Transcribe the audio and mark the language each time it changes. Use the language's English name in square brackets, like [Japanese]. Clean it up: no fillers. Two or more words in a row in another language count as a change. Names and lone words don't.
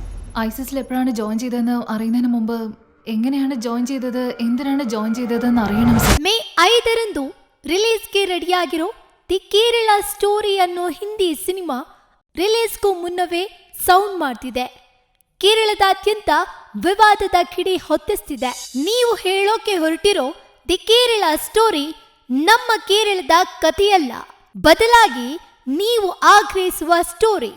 [Malayalam] ഐസിസിൽ എപ്പോഴാണ് ജോയിൻ ചെയ്തതെന്ന് അറിയുന്നതിന് മുമ്പ് എങ്ങനെയാണ് ജോയിൻ ചെയ്തത്, എന്തിനാണ് ജോയിൻ ചെയ്തതെന്ന് അറിയണം സರ್. [Kannada] ಮೇ 5ರಂದು ರಿಲೀಸ್ಗೆ ರೆಡಿಯಾಗಿರೋ ದಿ ಕೇರಳ ಸ್ಟೋರಿ ಅನ್ನೋ ಹಿಂದಿ ಸಿನಿಮಾ ರಿಲೀಸ್ಗೂ ಮುನ್ನವೇ ಸೌಂಡ್ ಮಾಡ್ತಿದೆ. ಕೇರಳದಾದ್ಯಂತ ವಿವಾದದ ಕಿಡಿ ಹೊತ್ತಿಸ್ತಿದೆ. ನೀವು ಹೇಳೋಕೆ ಹೊರಟಿರೋ ದಿ ಕೇರಳ ಸ್ಟೋರಿ ನಮ್ಮ ಕೇರಳದ ಕಥೆಯಲ್ಲ, ಬದಲಾಗಿ ನೀವು ಆಗ್ರಹಿಸುವ ಸ್ಟೋರಿ.